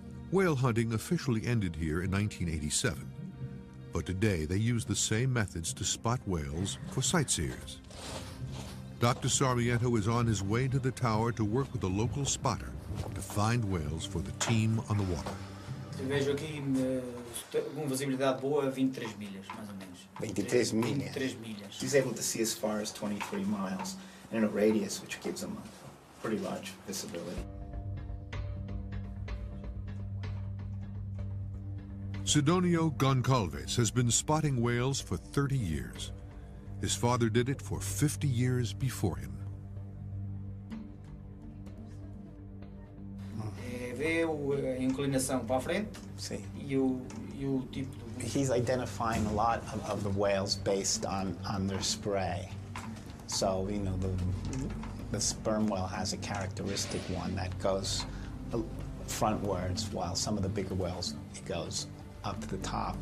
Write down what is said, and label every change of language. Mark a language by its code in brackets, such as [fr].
[en] Whale hunting officially ended here in 1987, but today they use the same methods to spot whales for sightseers. Dr. Sarmiento is on his way to the tower to work with a local spotter to find whales for the team on the water. [pt] Vejo aqui com visibilidade boa 23 milhas, mais ou menos. 23 milhas. 23 milhas. [en] He's able to see as far as 23 miles in a radius, which gives him a pretty large visibility. Sidonio Goncalves has been spotting whales for 30 years. His father did it for 50 years before him. [pt] Vê a inclinação para a frente e o tipo do... [en] He's identifying a lot of the whales based on their spray. So, you know, the sperm whale has a characteristic one that goes frontwards, while some of the bigger whales, it goes up to the top.